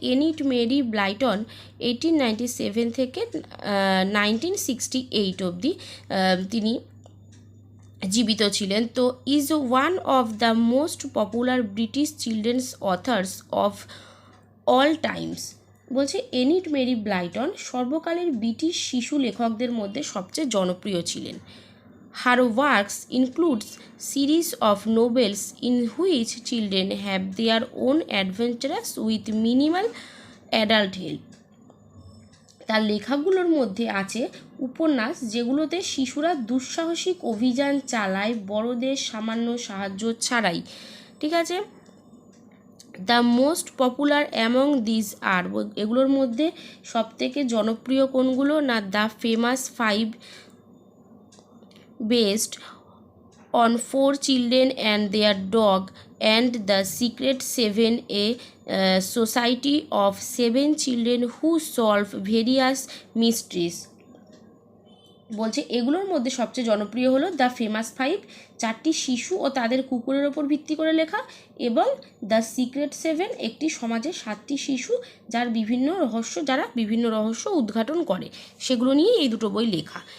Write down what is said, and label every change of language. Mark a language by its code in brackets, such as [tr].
[bn] এনিট Mary Blyton 1897 থেকে 1968 অবধি তিনি জীবিত ছিলেন। [en] তো is one of the most popular British children's authors of all times. [bn] বলছে এনিট মেরি ব্লাইটন সর্বকালের ব্রিটিশ শিশু লেখকদের মধ্যে সবচেয়ে জনপ্রিয় ছিলেন। [en] Her works includes series of novels in which children have their own adventures with minimal adult help. [bn] তার লেখাগুলোর মধ্যে আছে উপন্যাস যেগুলোতে শিশুরা দুঃসাহসিক অভিযান চালায় বড়দের সামান্য সাহায্য ছাড়াই। ঠিক আছে, [en] the most popular among these are, [bn] এগুলোর মধ্যে সবথেকে জনপ্রিয় কোনগুলো না? [en] The famous 5 based on 4 children and their dog, and the secret 7, a society of 7 children who solve various mysteries. [bn] বলছে এগুলোর মধ্যে সবচেয়ে জনপ্রিয় হলো দ্য ফেমাস 5, 4টি শিশু ও তাদের কুকুরের ওপর ভিত্তি করে লেখা, এবং দ্য সিক্রেট 7, একটি সমাজের 7টি শিশু যারা বিভিন্ন রহস্য উদ্ঘাটন করে, সেগুলো নিয়ে এই দুটো বই লেখা।